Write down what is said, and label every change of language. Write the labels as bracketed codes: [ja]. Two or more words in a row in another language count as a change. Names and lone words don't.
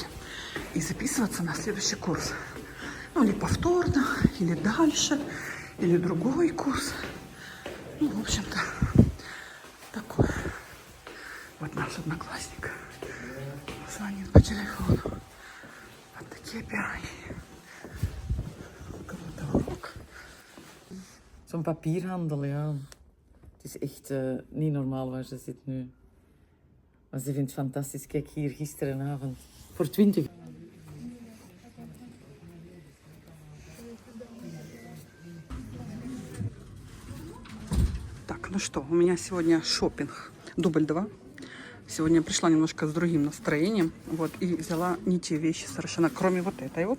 [ru] И записываться на следующий курс. Ну, или повторно, или дальше, или другой курс. Ну, в общем-то, такое. Вот наш одноклассник звонит по телефону. Вот такие пироги. [nl] Zo'n papierhandel, ja. Het is echt niet normaal waar ze zit nu. Maar ze vindt het fantastisch. Kijk hier, gisterenavond. Voor 20. [ru] Так, ну что, у меня сегодня шопинг. Дубль 2. Сегодня я пришла немножко с другим настроением. Вот, и взяла не те вещи совершенно, кроме вот этой вот.